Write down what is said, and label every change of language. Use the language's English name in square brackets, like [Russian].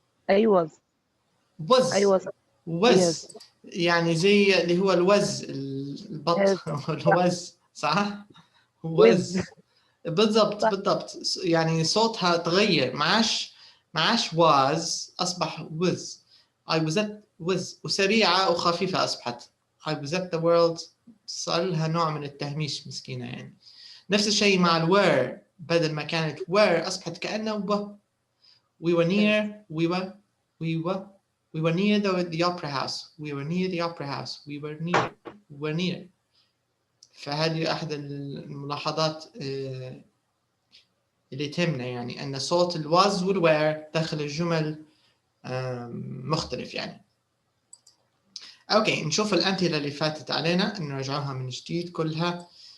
[English] I was [Arabic] وز يعني زي اللي هو الوز البط الوز صح؟ وز بالضبط يعني صوتها تغير، معاش واز أصبح وز. [English] I was at [Arabic] وز وسريعة وخفيفة أصبحت [English] I was at the world. [Arabic] صار لها نوع من التهميش مسكينة يعني. نفس الشيء مع الوير، بدل ما كانت وير أصبحت كأنه و. [English] We were near the opera house. We were near the opera house. We were near. [Arabic] فهذه أحد الملاحظات اللي تهمنا، يعني أن صوت الواز والوير داخل الجمل مختلف يعني. أوكي نشوف الأمثلة اللي فاتت علينا، نرجعها من جديد كلها.